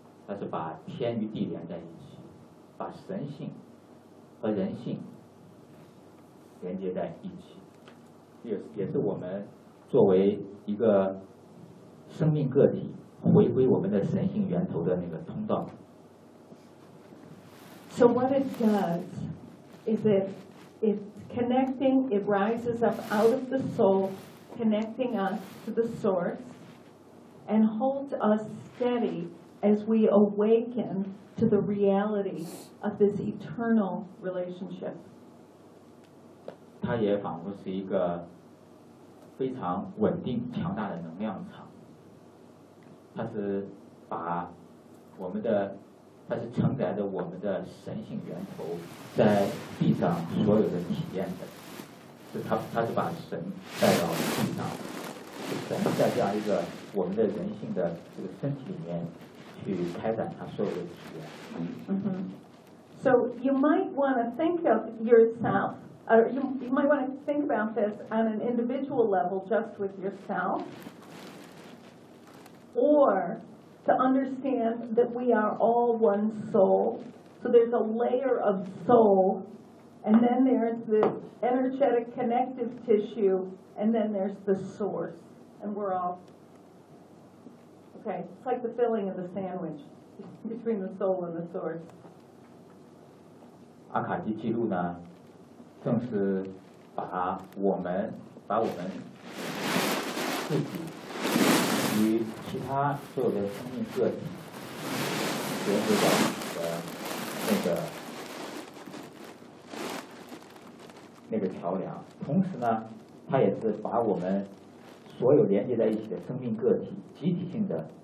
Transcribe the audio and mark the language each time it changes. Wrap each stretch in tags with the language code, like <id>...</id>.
<zh>它是把天与地连在一起，把神性和人性连接在一起，也是我们作为一个生命个体回归我们的神性源头的那个通道。</zh> <en>So what it does is it's connecting, it rises up out of the soul, connecting us to the source, and holds us steady. As we awaken to the reality of this eternal relationship,</en> <zh>它也仿佛是一个非常稳定、强大的能量场。它是把我们的，它是承载着我们的神性源头在地上所有的体验的。是它是把神带到地上，神在这样一个我们的人性的这个身体里面。 Mm-hmm.</zh> <en>So you might want to think of yourself, you might want to think about this on an individual level just with yourself, or to understand that we are all one soul. So there's a layer of soul, and then there's this energetic connective tissue, and then there's the source, and we're all. Okay, it's like the filling of the sandwich between the soul and the source.</en> <zh>阿卡西记录呢，正是把我们自己与其他所有的生命个体连接到那个桥梁，同时呢，它也是把我们所有连接在一起的生命个体集体性的。</zh>